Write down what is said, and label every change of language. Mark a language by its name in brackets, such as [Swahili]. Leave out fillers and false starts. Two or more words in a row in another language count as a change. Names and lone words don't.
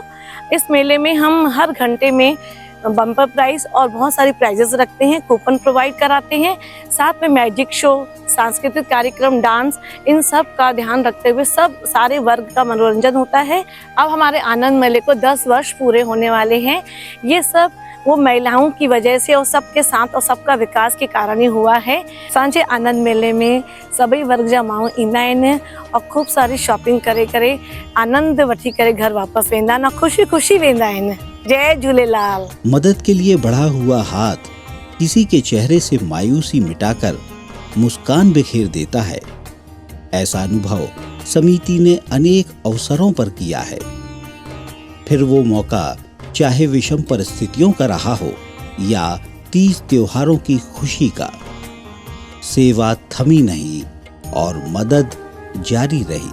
[Hindi] इस मेले में हम हर घंटे में [English] bumper prize [Hindi] और बहुत सारी प्राइजेस रखते हैं, [English] coupon provide [Hindi] कराते हैं, साथ में [English] magic show, [Hindi] सांस्कृतिक कार्यक्रम, डांस, इन सब का ध्यान रखते हुए सब सारे वर्ग का मनोरंजन होता है। अब हमारे आनंद मेले को 10 वर्ष पूरे होने वाले हैं। ये सब वो महिलाओं की वजह से और सबके साथ और सबका विकास के कारण ही हुआ है। [Sindhi] सांचे आनंद मेले में सभी वर्ग जा माण्हू ईंदा आहिनि और खूब सारी शॉपिंग करे आनंद वठी करे घर वापस वेंदा आहिनि, खुशी खुशी वेंदा आहिनि। जय झूलेलाल। [Hindi] मदद के लिए बढ़ा हुआ हाथ किसी के चेहरे से मायूसी मिटाकर मुस्कान बिखेर देता है। ऐसा अनुभव समिति ने अनेक अवसरों पर किया है। फिर वो मौका चाहे विषम परिस्थितियों का रहा हो या तीज त्योहारों की खुशी का, सेवा थमी नहीं और मदद जारी रही।